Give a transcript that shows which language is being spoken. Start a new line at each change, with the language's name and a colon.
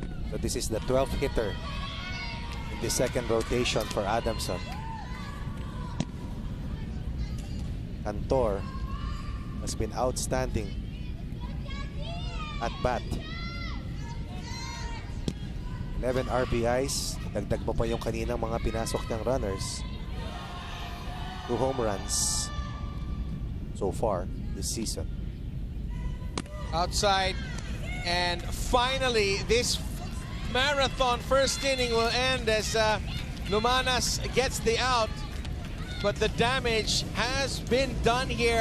English: So this is the 12th hitter in the second rotation for Adamson. Cantor has been outstanding at bat. 11 RBIs.
Filipino: Dagdag mo pa yung kaninang mga pinasok niyang runners.
English: 2 home runs so far this season. Outside, and finally this marathon first inning will end as Lumanas gets the out, but the damage has been done here.